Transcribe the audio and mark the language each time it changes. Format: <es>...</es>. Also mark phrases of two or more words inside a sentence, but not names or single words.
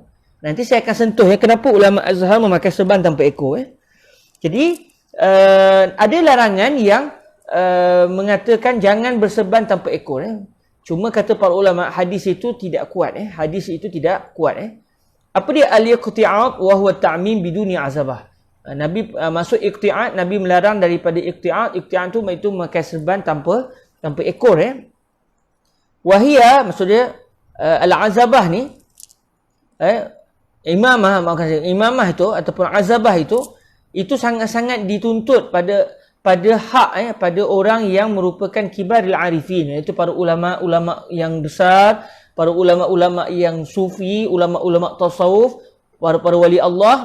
<ms>Nanti saya akan sentuh kenapa ulama Azhar memakai serban tanpa ekor. Jadi ada larangan yang mengatakan jangan berserban tanpa ekor. Cuma kata para ulama hadis itu tidak kuat. Hadis itu tidak kuat. Apa dia</ms> <ar>الاقتعاط وهو التعميم بدون عذبة.</ar> <ms>Nabi masuk iqti'at, Nabi melarang daripada iqti'at. Iqti'at itu memakai serban tanpa ekor. Wahia maksudnya al-azabah ni imamah itu ataupun azabah itu itu sangat-sangat dituntut pada hak pada orang yang merupakan</ms> <ar>كبار العارفين,</ar> <ms>iaitu para ulama-ulama yang besar, para ulama-ulama yang sufi, ulama-ulama tasawuf, para wali Allah.</ms>